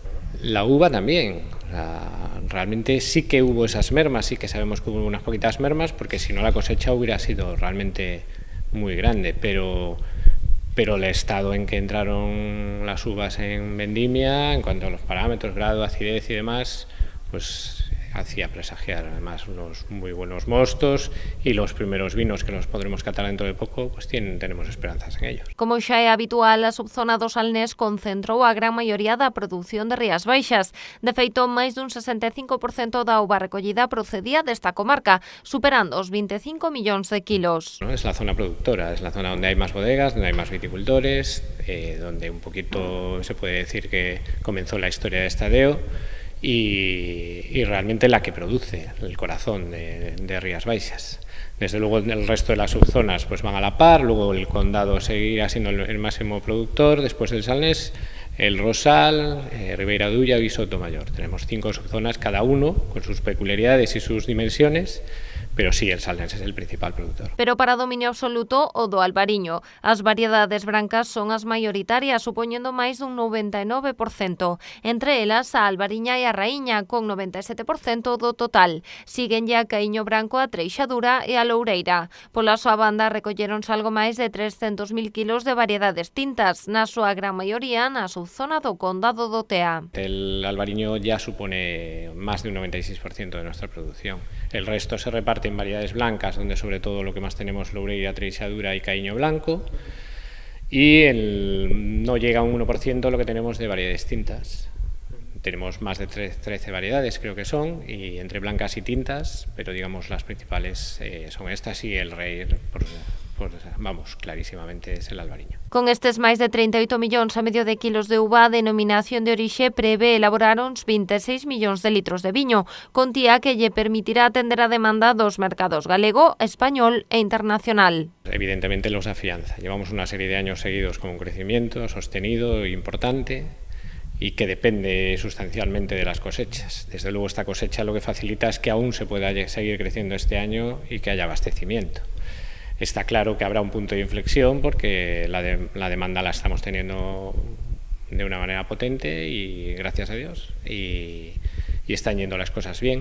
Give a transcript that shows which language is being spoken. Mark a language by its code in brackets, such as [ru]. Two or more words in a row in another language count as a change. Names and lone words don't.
[es] La uva también, realmente sí que hubo esas mermas, sí que sabemos que hubo unas poquitas mermas, porque si no la cosecha hubiera sido realmente muy grande, pero el estado en que entraron las uvas en vendimia, en cuanto a los parámetros, grado, acidez y demás, pues hacía presagiar además unos muy buenos mostos y los primeros vinos que los podremos catar dentro de poco, pues tenemos esperanzas en ellos. [gl] Como xa é habitual, a subzona do Salnés concentrou a gran maioría da produción de Rías Baixas. De feito, máis dun 65% da uva recollida procedía desta comarca, superando os 25 millóns de kilos. [es] Es la zona productora, es la zona donde hay más bodegas, donde hay más viticultores, donde un poquito se puede decir que comenzó la historia de Estadeo. Y realmente la que produce el corazón de Rías Baixas. Desde luego el resto de las subzonas pues van a la par, luego el condado seguirá siendo el máximo productor, después del Salnés, el Rosal, Ribeira d'Ulla y Sotomayor. Tenemos 5 subzonas, cada uno con sus peculiaridades y sus dimensiones, pero sí, el Salnés es el principal productor. [gl] Pero para dominio absoluto o do Albariño. As variedades brancas son as maioritarias, supoñendo máis dun 99%. Entre elas, a Albariña e a Raíña, con 97% do total. Siguen a Caíño Branco, a Treixadura e a Loureira. Pola súa banda, recolleronse algo máis de 300.000 kilos de variedades tintas, na súa gran maioría na subzona do Condado do Tea. [es] El Albariño ya supone más de un 96% de nuestra producción. El resto se reparte en variedades blancas, donde sobre todo lo que más tenemos Loureira, Treixadura y Caíño Blanco, y no llega a un 1% lo que tenemos de variedades tintas. Tenemos más de 13 variedades, creo que son, y entre blancas y tintas, pero digamos las principales son estas y el rey, clarísimamente es el Albariño. [gl] Con estes máis de 38,5 millóns de kilos de uva, a denominación de orixe prevé elaborar uns 26 millóns de litros de viño, contía que lle permitirá atender a demanda dos mercados galego, español e internacional. [es] Evidentemente los afianza. Llevamos una serie de años seguidos con un crecimiento sostenido e importante y que depende sustancialmente de las cosechas. Desde luego esta cosecha lo que facilita es que aún se pueda seguir creciendo este año y que haya abastecimiento. Está claro que habrá un punto de inflexión porque la demanda la estamos teniendo de una manera potente y gracias a Dios y están yendo las cosas bien.